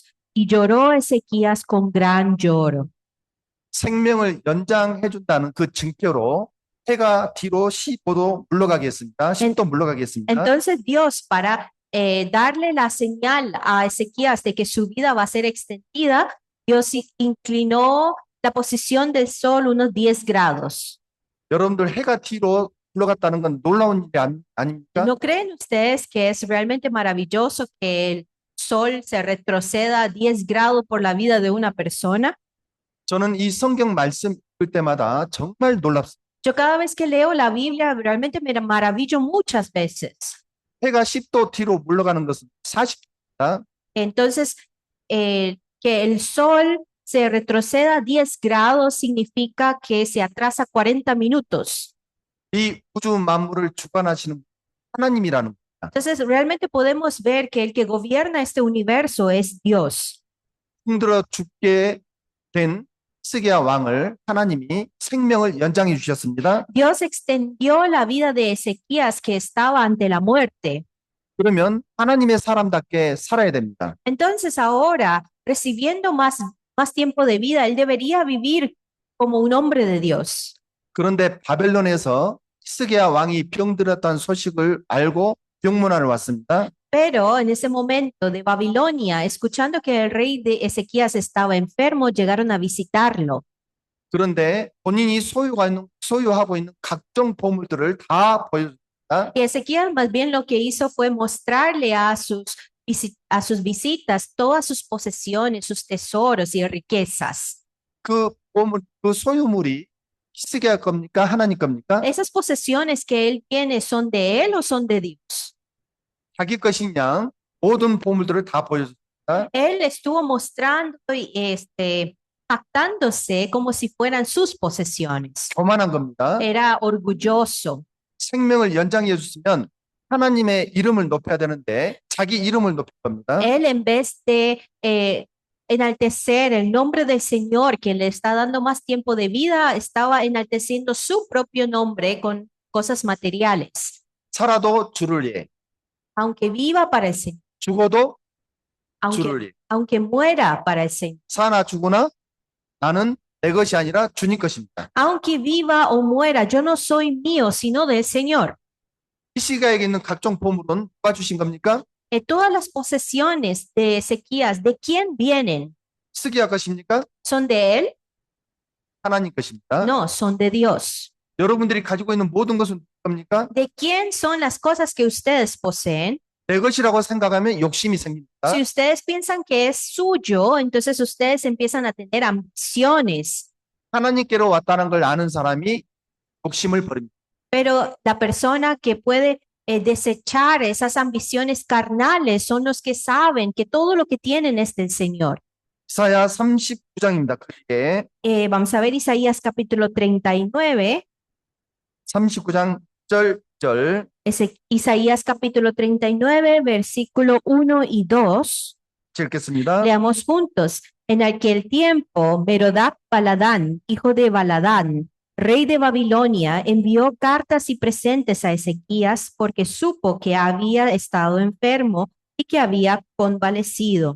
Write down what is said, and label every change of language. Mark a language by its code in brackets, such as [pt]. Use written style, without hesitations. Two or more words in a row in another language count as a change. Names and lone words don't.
[es] Y lloró Ezequías con gran lloro. [ko] 생명을 연장해 준다는 그 증표로 해가 뒤로 15도 물러가게 했습니다. 10도 물러가게 했습니다. [es] Entonces Dios, para darle la señal a Ezequías de que su vida va a ser extendida, Dios inclinó la posición del sol unos 10 grados. [ko] 여러분들 해가 뒤로 물러갔다는 건 놀라운 일이 아닙니까? [es] ¿No creen ustedes que es realmente maravilloso que el sol se retroceda 10 grados por la vida de una persona? [ko] 저는 이 성경 말씀 읽을 때마다 정말 놀랍습니다. [es] Yo cada vez que leo la Biblia realmente me maravillo muchas veces. [ko] 해가 10도 뒤로 물러가는 것은 40도입니다. [es] Entonces, que el sol se retroceda 10 grados significa que se atrasa 40 minutos. [ko] 이 우주 만물을 주관하시는 하나님이라는 겁니다. [es] Entonces, realmente podemos ver que el que gobierna este universo es Dios. [ko] 힘들어 죽게 된 히스기야 왕을 하나님이 생명을 연장해 주셨습니다. [es] Dios extendió la vida de Ezequías que estaba ante la muerte. [ko] 그러면 하나님의 사람답게 살아야 됩니다. [es] Entonces, ahora, recibiendo más tiempo de vida, él debería vivir como un hombre de Dios. [ko] 그런데 바벨론에서 히스기야 왕이 병들었다는 소식을 알고 병문안을 왔습니다. [es] Pero en ese momento de Babilonia, escuchando que el rey de Ezequías estaba enfermo, llegaron a visitarlo. [ko] 그런데 본인이 소유하고 있는 각종 보물들을 다 보여줍니다. [es] Y Ezequías más bien lo que hizo fue mostrarle a sus visitas todas sus posesiones, sus tesoros y riquezas. [ko] 그 보물, 그 소유물이 히스기야 겁니까? 하나님 겁니까? [es] ¿Esas posesiones que él tiene son de él o son de Dios? [ko] 자기 것인 양 모든 보물들을 다 보여줍니다. [es] Él estuvo mostrando y jactándose como si fueran sus posesiones. [ko] 교만한 겁니다. [es] Era orgulloso. [ko] 생명을 연장해 주시면 하나님의 이름을 높여야 되는데 자기 이름을 높일 겁니다. [es] Él en vez de enaltecer el nombre del Señor que le está dando más tiempo de vida, estaba enalteciendo su propio nombre con cosas materiales. [ko] 살아도 주를 위해, [es] Aunque viva para el Señor, [ko] 죽어도 주를 [es] aunque, [ko] 위해. [es] aunque muera para el Señor, [ko] 사나 죽으나 나는 내 것이 아니라 주님 것입니다. [es] aunque viva o muera, yo no soy mío, sino del Señor. [ko] 히스기야에게 있는 각종 보물은 누가 주신 겁니까? [es] Todas las posesiones de Ezequías, ¿de quién vienen? [ko] 히스기야 것입니까? [es] ¿Son de él? [ko] 하나님 것입니다. [es] No, son de Dios. [ko] 여러분들이 가지고 있는 모든 것은 누굽니까? [es] ¿De quién son las cosas que ustedes poseen? [ko] 내 것이라고 생각하면 욕심이 생깁니다. [es] Si ustedes piensan que es suyo, entonces ustedes empiezan a tener ambiciones. [ko] 하나님께로 왔다는 걸 아는 사람이 욕심을 버립니다. [es] Pero la persona que puede desechar esas ambiciones carnales son los que saben que todo lo que tienen es del Señor. [ko] 이사야 39장입니다. 크게 [es] Vamos a ver Isaías capítulo 39. [ko] 39장 1절 [es] Isaías capítulo 39, versículo 1 y 2. [ko] 읽겠습니다. [es] Leamos juntos. En aquel tiempo, Merodach-Baladán, hijo de Baladán, rey de Babilonia, envió cartas y presentes a Ezequías porque supo que había estado enfermo y que había convalecido.